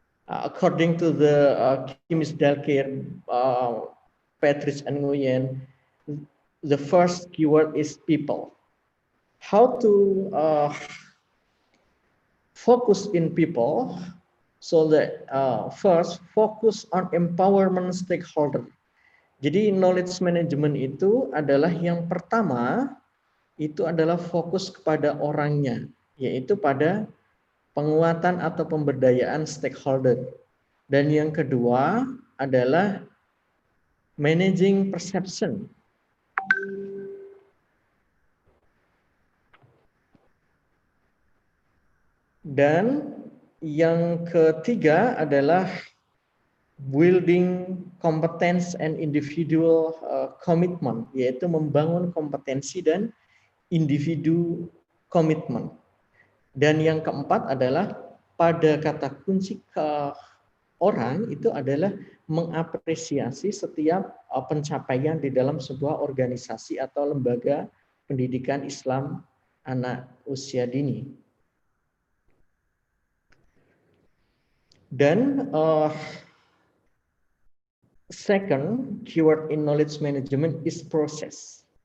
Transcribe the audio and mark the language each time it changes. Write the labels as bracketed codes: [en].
[en] According to the Kimis Dalkir, Patrice and Nguyen, the first keyword is people. How to focus in people? So that first, focus on empowerment stakeholder. [id] Jadi knowledge management itu adalah yang pertama, itu adalah fokus kepada orangnya, yaitu pada penguatan atau pemberdayaan stakeholder. Dan yang kedua adalah managing perception. Dan yang ketiga adalah [en] building competence and individual commitment, [id] yaitu membangun kompetensi dan individu komitmen. Dan yang keempat adalah pada kata kunci ke orang itu adalah mengapresiasi setiap pencapaian di dalam sebuah organisasi atau lembaga pendidikan Islam anak usia dini. [en] Dan second keyword in knowledge management is process.